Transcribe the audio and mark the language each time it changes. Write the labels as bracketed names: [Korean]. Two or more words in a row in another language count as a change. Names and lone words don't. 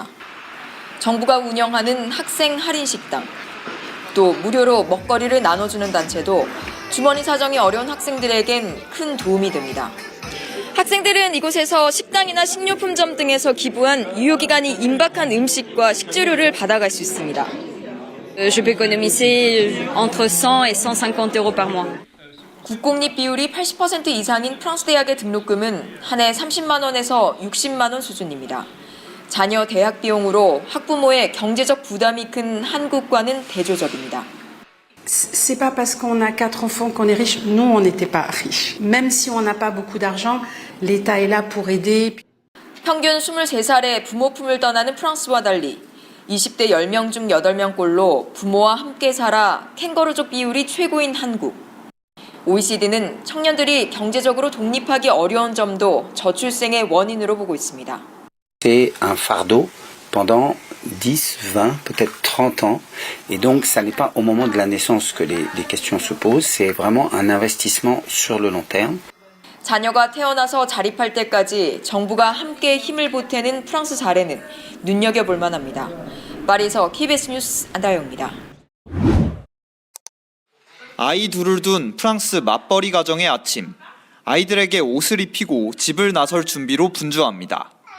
[Korean] 정부가 운영하는 학생 할인 식당, 또 무료로 먹거리를 나눠주는 단체도 주머니 사정이 어려운 학생들에겐 큰 도움이 됩니다. 학생들은 이곳에서 식당이나 식료품점 등에서 기부한 유효기간이 임박한 음식과 식재료를 받아갈 수 있습니다. [French] Je peux économiser entre 100 et 150 euros par mois. [Korean] 국공립 비율이 80% 이상인 프랑스 대학의 등록금은 한 해 30만 원에서 60만 원 수준입니다. 자녀 대학 비용으로 학부모의 경제적 부담이 큰 한국과는 대조적입니다. [French] C'est pas parce qu'on a 4 enfants qu'on est riche. Nous, on n'était pas riches. Même si on n'a pas beaucoup d'argent, l'État est là pour aider. [Korean] 평균 23살에 부모 품을 떠나는 프랑스와 달리 20대 10명 중 8명꼴로 부모와 함께 살아 캥거루족 비율이 최고인 한국. OECD는 청년들이 경제적으로 독립하기 어려운 점도 저출생의 원인으로 보고 있습니다. [French] C'est un fardeau pendant 10, 20, peut-être 30 ans. Et donc, ça n'est pas au moment de la naissance que les questions se posent. C'est vraiment un investissement sur le long terme. [Korean] 자녀가 태어나서 자립할 때까지 정부가 함께 힘을 보태는 프랑스 사례는 눈여겨볼 만합니다. 파리에서 KBS 뉴스 안다영입니다. 아이 둘을 둔 프랑스 맞벌이 가정의 아침. 아이들에게 옷을 입히고 집을 나설 준비로 분주합니다.